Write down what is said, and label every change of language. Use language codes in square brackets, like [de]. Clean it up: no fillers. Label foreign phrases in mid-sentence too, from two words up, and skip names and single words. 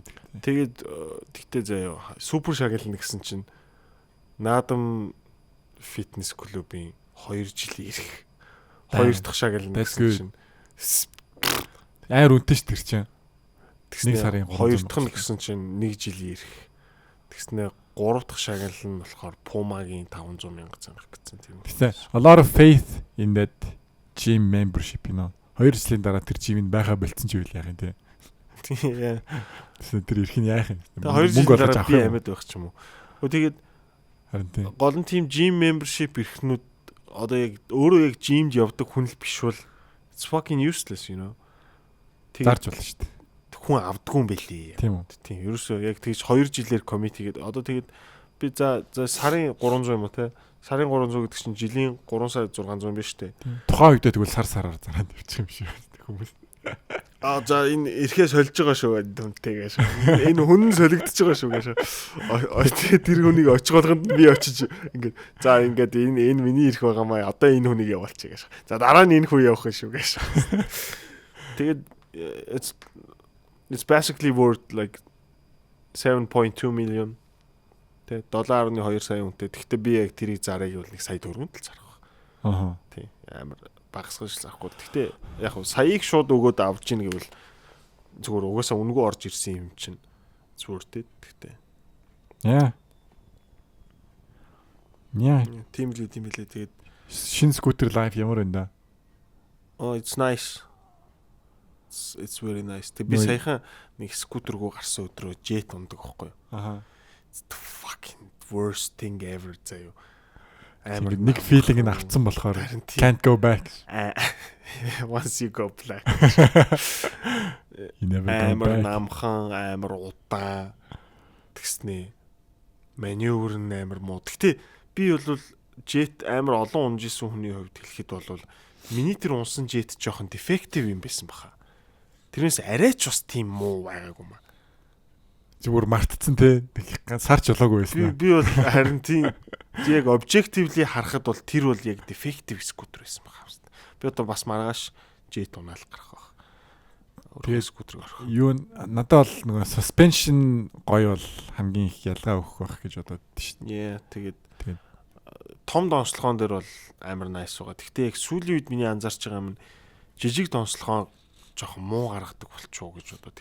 [mn] Тэгээд тэгтээ заяа супер шагнална гэсэн чинь наадам фитнес клубын 2 жилийн ирэх 2 дахь шагнална гэсэн чинь амар үнэтэй ш тэр чинь. Тэгснэ 2 дахь нь гэсэн чинь 1 жилийн ирэх. Тэгснэ 3 дахь шагнал нь болохоор Puma-гийн 500,000 зангах гэсэн тийм. [en] Тэгсэн a lot of faith in that gym membership you know. [mn] 2 жилийн дараа тэр жимэнд байха болцсон ч үйл яах юм те. Тийм. Тэгсэн тэр ирэх нь яах юм. 2 жилийн дараа би амьд байх ч юм уу. Тэгээд харин тийм. Гол нь тийм [en] gym membership [mn] ирэхнүүд одоо яг өөрөө яг gymд явдаг хүн л биш бол [en] it's fucking useless you know. [mn] Зарж болно шүү дээ. Хүн авдаггүй юм бэлээ. Тийм үү. Тийм. Ерөөсөө яг тэгж 2 жилээр commit хийгээд одоо тэгээд би за сарын 300 юм уу те. Сарын 300 гэдэг чинь жилийн 3 сар 600 биш үү? Тухайн үедээ тэгвэл сараар зараад явчих юм шиг хүмүүс. За энэ эрхээ сольж байгаа шүү гэдэг шүү. Энэ хүн солигдож байгаа шүү гэж. Тэгээд тэр хүнийг очих болгонд би очиж ингээд за ингээд энэ миний эрх байгаамаа одоо энэ хүнийг явуулчих гэж. За дараа нь энэ хүн явах шүү гэж. [en] Тэгээд it's basically worth like 7.2 million. [mn] $7.2 сая үнэтэй. Гэхдээ би яг тэрийг зарыг бол 1 сая төгрөгөнд л зарах. Аа. Тийм. Амар багасгаж зарахгүй. Гэхдээ яг нь саяыг шууд өгөөд авч ийн гэвэл зүгээр угаасаа үнэгүй орж ирсэн юм чинь зүгээртэй. Гэхдээ. Яа. Тийм лээ. Тэгээд шинэ скутер лайф ямар байна да? [en] Oh, it's nice. It's very nice. [mn] Тэг би саяхан нэг скутергүй гарсан өдрөө джет ундаг байхгүй юу? Аха. [en] It's the fucking worst thing ever заяа. [mn] Амар нэг feeling нь авцсан болохоор [en] can't go back. Once you go black. You never go [mn] амар [en] back. [mn] намхан, амар удаан тэгснэ. Маневр нь амар муу. Гэтэ би бол jet амар олон унжсэн хүний хувьд хэлэхэд бол миний тэр унсан jet жоохон defective юм байсан баха. Тэрнээс арайч бас тийм муу байгаагүй маа. Зүгээр мартцсан те. Сарч болоогүй байсан. Би бол харин тийм яг objectively харахад бол тэр бол яг [en] defective scooter [mn] байсан баха. Би одоо бас маргааш jet унаал гарах байх. Тэгээд scooter гарах. Юу надад бол нөгөө suspension гоё бол хамгийн их ялгаа өгөх байх гэж бодоод шүү [en] Yeah, [mn] дээ. тэгээд том донслогоон дээр бол амар nice байгаа. Гэхдээ яг сүүлийн үед миний анзаарч байгаа юм жижиг донслогоон жоохон муу гаргадаг болчихоо гэж бодоо.